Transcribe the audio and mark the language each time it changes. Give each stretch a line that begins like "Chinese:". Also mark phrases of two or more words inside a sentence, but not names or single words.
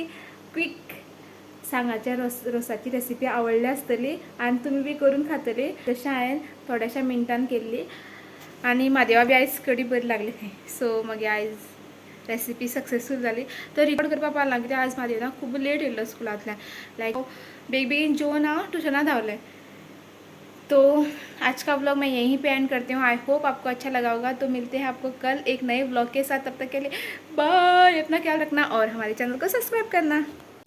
Konkani: क्विक सांगाच्या रोसाची रेसिपी आवडली आसतली आनी तुमी बी करून खातली तशें हांवें थोड्याशा मिनटान केल्ली आनी म्हादेवा बी आयज कडी बरी लागली खंय सो मागीर आयज रेसिपी सक्सेसफूल जाली तर रिकॉर्ड करपा पावला कित्याक आज म्हादेव ना खूब लेट येयलो स्कुलांतल्यान लायक बेगीन जेवन हांव ट्यूशना धांवलें
Hindi: तो आज का व्लॉग मैं यहीं पे एंड करती हूँ।
English: I hope
Hindi: आपको अच्छा लगा होगा। तो मिलते हैं आपको कल एक नए व्लॉग के साथ। तब तक के लिए बाय, अपना ख्याल रखना और हमारे चैनल को सब्सक्राइब करना।